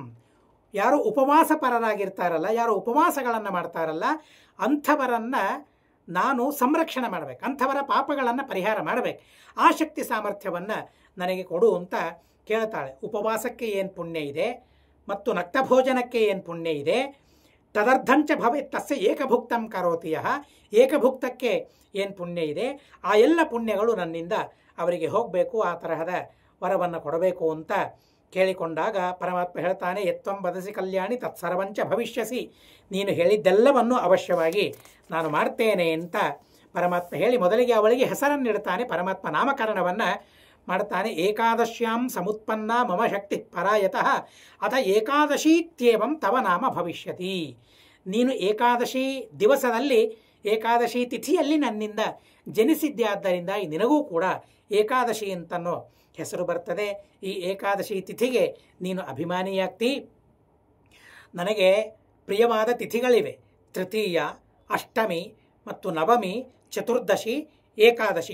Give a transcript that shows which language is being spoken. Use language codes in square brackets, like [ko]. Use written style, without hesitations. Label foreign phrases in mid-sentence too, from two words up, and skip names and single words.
[kn] ಯಾರು ಉಪವಾಸ ಪರರಾಗಿರ್ತಾರಲ್ಲ, ಯಾರು ಉಪವಾಸಗಳನ್ನು ಮಾಡ್ತಾರಲ್ಲ, ಅಂಥವರನ್ನು ನಾನು ಸಂರಕ್ಷಣೆ ಮಾಡಬೇಕು, ಅಂಥವರ ಪಾಪಗಳನ್ನು ಪರಿಹಾರ ಮಾಡಬೇಕು. ಆ ಶಕ್ತಿ ಸಾಮರ್ಥ್ಯವನ್ನು ನನಗೆ ಕೊಡು ಅಂತ ಕೇಳ್ತಾಳೆ. ಉಪವಾಸಕ್ಕೆ ಏನು ಪುಣ್ಯ ಇದೆ ಮತ್ತು ನಕ್ತಭೋಜನಕ್ಕೆ ಏನು ಪುಣ್ಯ ಇದೆ, [sa] ತದರ್ಧಂಚ ಭವೇತ್ ತಸ್ಯ ಏಕಭುಕ್ತಂ ಕರೋತಿ ಯಃ, [kn] ಏಕಭುಕ್ತಕ್ಕೆ ಏನು ಪುಣ್ಯ ಇದೆ, ಆ ಎಲ್ಲ ಪುಣ್ಯಗಳು ನನ್ನಿಂದ ಅವರಿಗೆ ಹೋಗಬೇಕು, ಆ ತರಹದ ವರವನ್ನು ಕೊಡಬೇಕು ಅಂತ ಕೇಳಿಕೊಂಡಾಗ ಪರಮಾತ್ಮ ಹೇಳ್ತಾನೆ, [sa] ಯತ್ವಂ ವದಸಿ ಕಲ್ಯಾಣಿ ತತ್ಸರ್ವಂಚ ಭವಿಷ್ಯಸಿ, [kn] ನೀನು ಹೇಳಿದ್ದೆಲ್ಲವನ್ನು ಅವಶ್ಯವಾಗಿ ನಾನು ಮಾಡ್ತೇನೆ ಅಂತ ಪರಮಾತ್ಮ ಹೇಳಿ ಮೊದಲಿಗೆ ಅವಳಿಗೆ ಹೆಸರನ್ನಿಡ್ತಾನೆ. ಪರಮಾತ್ಮ ನಾಮಕರಣವನ್ನು ಮಾಡ್ತಾನೆ. [sa] ಏಕಾದಶ್ಯಾಂ ಸಮುತ್ಪನ್ನ ಮಮ ಶಕ್ತಿ ಪರಾಯತಃ ಅಥ ಏಕಾದಶೀತ್ಯೇವಂ ತವ ನಾಮ ಭವಿಷ್ಯತಿ. [kn] ನೀನು ಏಕಾದಶಿ ದಿವಸದಲ್ಲಿ, ಏಕಾದಶಿ ತಿಥಿಯಲ್ಲಿ ನನ್ನಿಂದ ಜನಿಸಿದ್ಯಾದ್ದರಿಂದ ನಿನಗೂ ಕೂಡ ಏಕಾದಶಿ ಅಂತನೋ ಹೆಸರು ಬರ್ತದೆ. ಈ ಏಕಾದಶಿ ತಿಥಿಗೆ ನೀನು ಅಭಿಮಾನಿಯಾಗ್ತಿ. ನನಗೆ ಪ್ರಿಯವಾದ ತಿಥಿಗಳಿವೆ, ತೃತೀಯ, ಅಷ್ಟಮಿ ಮತ್ತು ನವಮಿ, ಚತುರ್ದಶಿ, ಏಕಾದಶಿ.